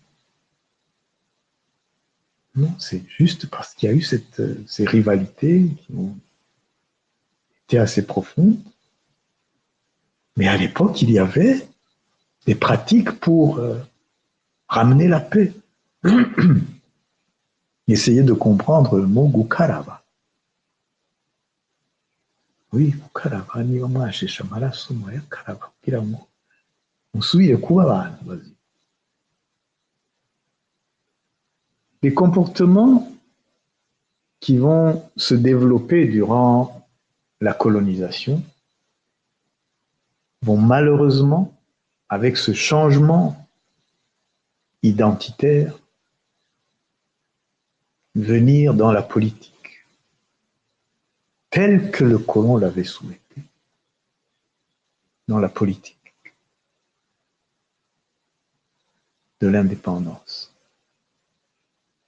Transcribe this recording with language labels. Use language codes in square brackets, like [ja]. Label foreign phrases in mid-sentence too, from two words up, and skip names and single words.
[fr] Non, c'est juste parce qu'il y a eu ces rivalités qui ont été assez profondes. Mais à l'époque, il y avait des pratiques pour ramener la paix. Essayez de comprendre le mot Gukaraba. Oui, [rw] Gukaraba niba mwasheshe amaraso murayakaraba kugira ngo musubire kuba abantu bazima. [fr] Les comportements qui vont se développer durant la colonisation vont malheureusement, avec ce changement identitaire, venir dans la politique, telle que le colon l'avait souhaité, dans la politique de l'indépendance.